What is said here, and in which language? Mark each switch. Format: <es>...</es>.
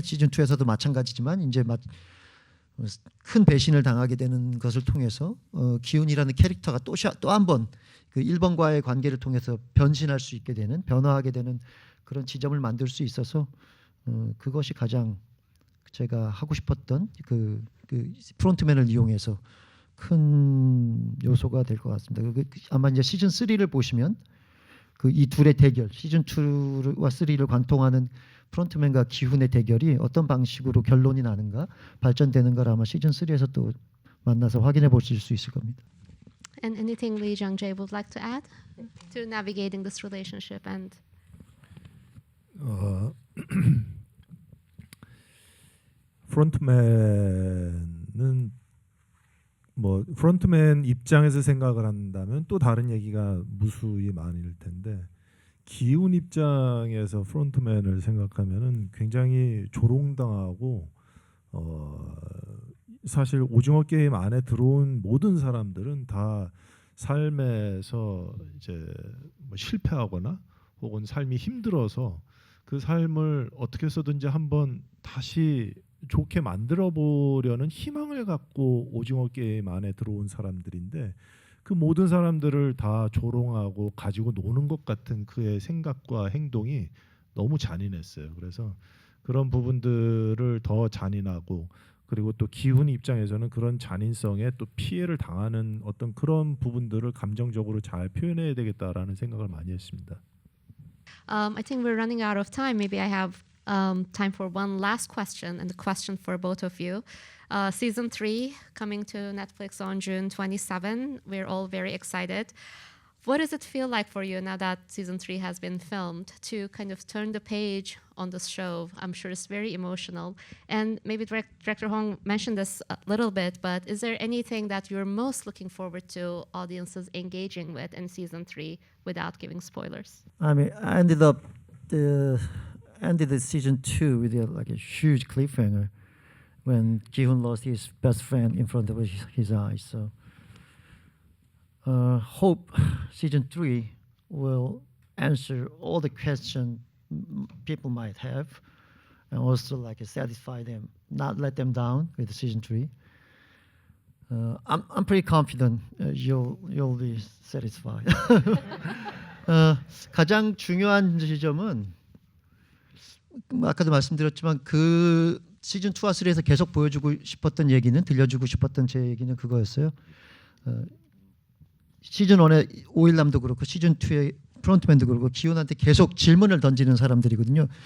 <ko>시즌 2에서도 마찬가지지만 이제 큰 배신을 당하게 되는 것을 통해서 기훈이라는 캐릭터가 또 한 번 그 1번과의 관계를 통해서 변신할 수 있게 되는 변화하게 되는 그런 지점을 만들 수 있어서 그것이 가장 제가 하고 싶었던 그 프론트맨을 이용해서 큰 요소가 될 것 같습니다. 아마 이제 시즌 3를 보시면 그 이 둘의 대결, 시즌 2와 3를 관통하는 프론트맨과 기훈의 대결이 어떤 방식으로 결론이 나는가 발전되는가를 아마 시즌 3에서 또 만나서 확인해 보실 수 있을 겁니다.</ko> <en>And anything Lee Jung-jae would like to add to navigating this relationship and</en> <ko>프론트맨은 뭐 프론트맨 입장에서 생각을 한다면 또 다른 얘기가 무수히 많을 텐데 기훈 입장에서 프론트맨을 생각하면은 굉장히 조롱당하고 사실 오징어 게임 안에 들어온 모든 사람들은 다 삶에서 이제 뭐 실패하거나 혹은 삶이 힘들어서 그 삶을 어떻게 해서든지 한번 다시 좋게 만들어 보려는 희망을 갖고 오징어 게임 안에 들어온 사람들인데 그 모든 사람들을 다 조롱하고 가지고 노는 것 같은 그의 생각과 행동이 너무 잔인했어요. 그래서 그런 부분들을 더 잔인하고 그리고 또 기훈 입장에서는 그런 잔인성에 또 피해를 당하는 어떤 그런 부분들을 감정적으로 잘 표현해야 되겠다라는 생각을 많이 했습니다.</ko> <en>I think we're running out of time. Maybe I have time for one last question, and the question for both of you. Season 3 coming to Netflix on June 27. We're all very excited. What does it feel like for you now that season 3 has been filmed to kind of turn the page on this show? I'm sure it's very emotional. And maybe Director Hong mentioned this a little bit, but is there anything that you're most looking forward to audiences engaging with in season 3 without giving spoilers? I mean, I ended the season 2 with like a huge cliffhanger when Gi-hun lost his best friend in front of his eyes. So hope season 3 will answer all the questions people might have, and also like satisfy them, not let them down with season 3. I'm pretty confident you'll be satisfied.</en> <ko>가장 중요한 지점은 아까도 말씀드렸지만 그 시즌 2와 3에서 계속 보여주고 싶었던 얘기는 들려주고 싶었던 제 얘기는 그거였어요. 시즌 1의 오일남도 그렇고 시즌 2의 프론트맨도 그렇고 기훈한테 계속 질문을 던지는 사람들이거든요.</ko>